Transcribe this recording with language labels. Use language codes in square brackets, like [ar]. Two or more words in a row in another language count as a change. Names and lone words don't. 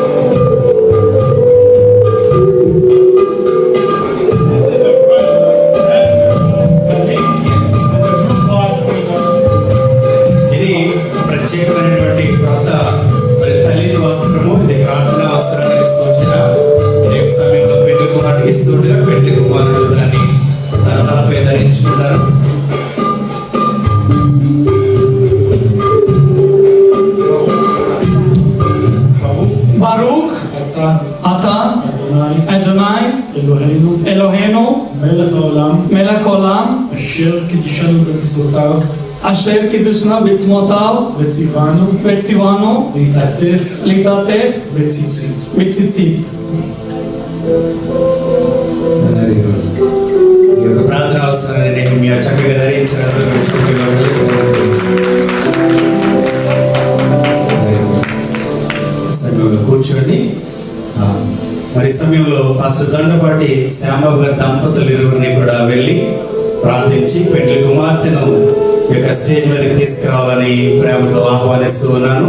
[te] ప్రత్యేకమైనటువంటి క్రొత్త మరి తల్లి వస్త్రము, ఇది ప్రార్థన వస్త్రానికి సూచన. రేపు సమయంలో పెళ్లి కుమారుడికి ఇస్తుండగా పెళ్లి కుమారుడు దాన్ని తలపై ధరించుకుంటారు. [he] ברוך אתה אדוני אלוהינו מלך העולם אשר קידשנו במצוותיו אשר קידשנו בצמותיו וציוונו להתעטף בציצית. [te] ఈ యొక్క ప్రార్థన అవసరాన్ని మీ చక్కగా ధరించినట్లు సమయంలో కూర్చోండి. మరి సమయంలో పాస్టర్ దండపాటి శ్యాంబాబు గారి దంపతులు ఇరువురిని కూడా వెళ్ళి ప్రార్థించి పెళ్లి కుమార్తెను ఈ యొక్క స్టేజ్ మీదకి తీసుకురావాలని ప్రేమతో ఆహ్వానిస్తూ ఉన్నాను.